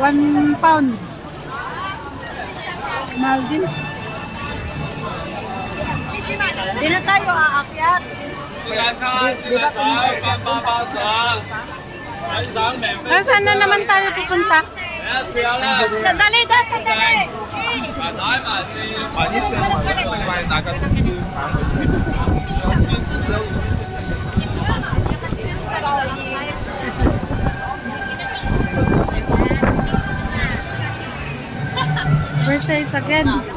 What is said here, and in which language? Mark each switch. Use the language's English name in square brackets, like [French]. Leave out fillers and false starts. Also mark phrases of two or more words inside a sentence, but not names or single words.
[Filipino] 1 pound. Mahal din. Hindi na tayo aakyat. Saan na naman tayo pupunta? Sandali daw, sandali. [Chinese] 啊，你是买那个东西？ [Filipino] Ito Birthdays again.